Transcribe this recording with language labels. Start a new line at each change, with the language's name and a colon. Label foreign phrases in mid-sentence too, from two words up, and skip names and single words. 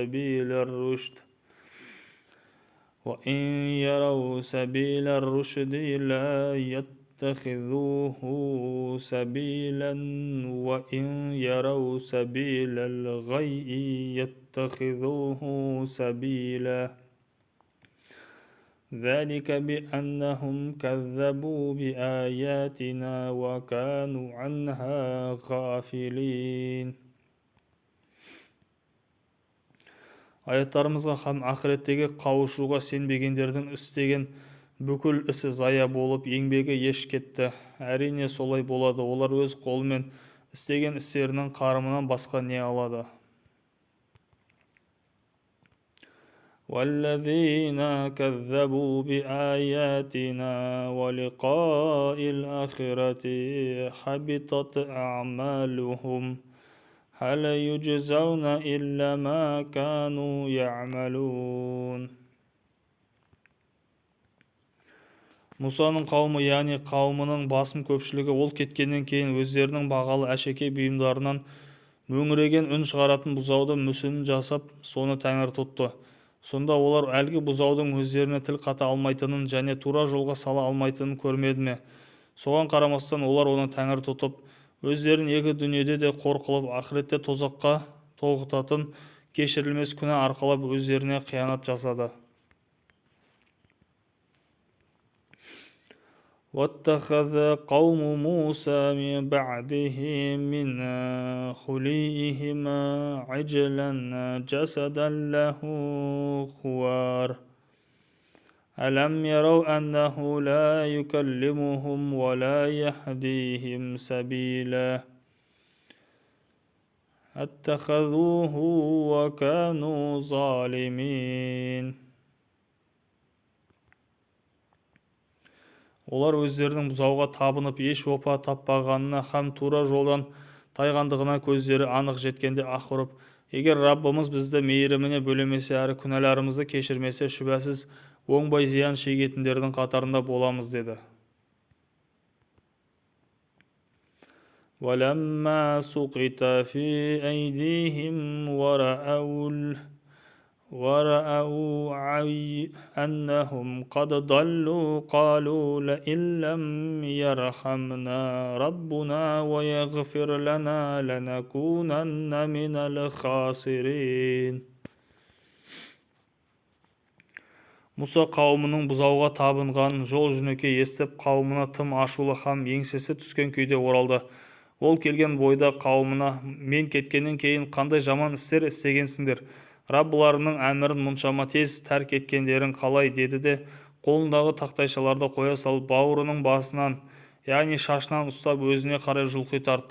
Arabic: سبيل الرشد لا يتخذوه سبيلا وإن يروا سبيل الغي يتخذوه سبيلا ذلك بأنهم كذبوا بآياتنا وكانوا عنها غافلين.
Kazakh: Аяттарымызға һәм ақыреттегі қауышуға сенбегендердің істеген бүкіл ісі зая болып, еңбегі еш кетті. Әрине солай болады. Олар өз қолымен істеген істерінің қарымынан басқа не алады?
Arabic: وَالَّذِينَ كَذَّبُوا بِآيَاتِنَا وَلِقَاءِ الْآخِرَةِ حَبِطَتْ أَعْمَالُهُمْ هَلْ يُجْزَوْنَ إِلَّا مَا كَانُوا يَعْمَلُونَ.
Kazakh: Мұсаның қауымы, яғни қауымының басым көпшілігі ол кеткеннен кейін өздерінің бағалы әшекей бұйымдарынан мөңіреген үн шығаратын бұзауды мүсінін жасап, соны тәңір тұтты. Сонда олар әлгі бұзаудың өздеріне тіл қата алмайтынын және тура жолға сала алмайтынын көрмеді ме? Соған қарамастан олар оны тәңір тұтып, өздерін екі дүниеде де қор қылып, ақыретте тозаққа тоғытатын кешірілмес күнә арқалап өздеріне қиянат жасады.
Arabic: وَاتَّخَذَ قَوْمُ مُوسَى مِنْ بَعْدِهِ مِنْ خُلِيِّهِمْ عِجْلًا جَسَدًا لَهُ خُوَارٌ أَلَمْ يَرَوْا أَنَّهُ لَا يُكَلِّمُهُمْ وَلَا يَهْدِيهِمْ سَبِيلًا اتَّخَذُوهُ وَكَانُوا ظَالِمِينَ.
Kazakh: Олар өздерінің бұзауға табынып еш опа таппағанына һәм тура жолдан тайғандығына көздері анық жеткенде аһ ұрып, егер Раббымыз бізді мейіріміне бөлемесе әрі күнәларымызды кешірмесе, шүбәсіз оңбай зиян шегетіндердің қатарында боламыз деді.
Arabic: وَلَمَّا سُقِطَ فِي أَيْدِيهِمْ وَرَأَوْا أَنَّهُمْ قَدْ ضَلُّوا قَالُوا لَئِن لَّمْ يَرْحَمْنَا رَبُّنَا وَيَغْفِرْ لَنَا لَنَكُونَنَّ مِنَ الْخَاسِرِينَ.
Kazakh: Мұса қауымының бұзауға табынғанын жол-жөнекей естіп, қауымына тым ашулы һәм еңсесі түскен күйде оралды. Ол келген бойда қауымына: мен кеткеннен кейін қандай жаман істер істегенсіңдер, раббыларының әмірін мұншама тез тәрк еткендерің қалай, деді де қолындағы тақтайшаларды қоя салып бауырының басынан, яғни шашынан ұстап өзіне қарай жұлқи тартты.